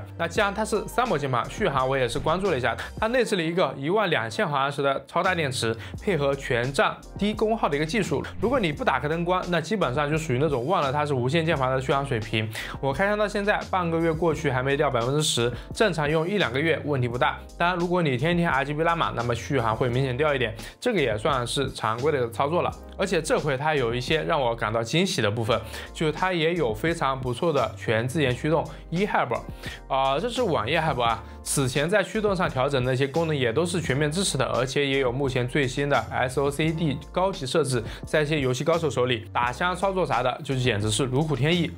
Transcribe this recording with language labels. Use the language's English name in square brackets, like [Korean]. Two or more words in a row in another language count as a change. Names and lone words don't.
[Chinese] 那既然它是3模鍵盤，續航我也是關注了一下，它內置了一個12000毫安時的超大電池，配合全站低功耗的一個技術。如果你不打開燈關，那基本上就屬於那種忘了它是無線鍵盤的續航水平。我開箱到現在半個月過去還沒掉10%，正常用1-2個月問題不大。當然，如果你天天 RGB 拉滿，那麼續航會明顯掉一點，這個也算是常規的操作了。而且這回它有一些讓我感到驚喜的部分，就是它也有非常不錯的全自研驅動 eHub， 這是網頁 Hub 啊。此前在驅動上調整的那些功能也都是全面支持的，而且也有目前最新的 SOCD 高級設置，在一些遊戲高手手裡打箱操作啥的，就簡直是如虎添翼。